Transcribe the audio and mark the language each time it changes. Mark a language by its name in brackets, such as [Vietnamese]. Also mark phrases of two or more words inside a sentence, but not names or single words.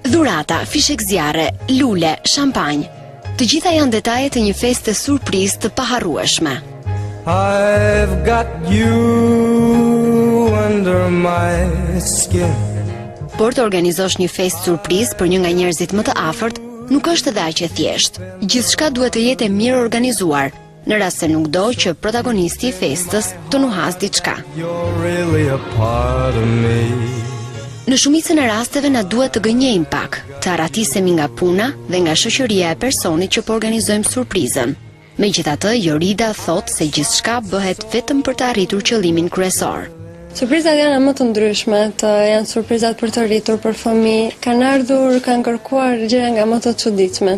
[Albanian] dhurata, fishek zjarre, lule, shampanjë. Të gjitha janë detajet e një feste surprizë të paharrueshme. [English] I've got you under my skin. [Albanian] Por të organizosh një fest surprizë për një nga njerëzit më të afërt, nuk është edhe aq e thjeshtë. Gjithçka duhet të jetë mirë organizuar, në rast se nuk do që protagonisti i festës të nuhas diçka. [English] You're really a part of me. [Albanian] Në shumicën e rasteve na duhet të gënjejmë pak, të arratisemi nga puna dhe nga shoqëria e personit që po organizojmë surprizën. Megjithatë, Jorida thot se gjithçka bëhet vetëm për të arritur qëllimin kryesor. Surprizat janë më të ndryshmet, janë surprizat për të rritur, për fëmijë, kanë ardhur, kanë kërkuar gjëra nga më të çuditshme.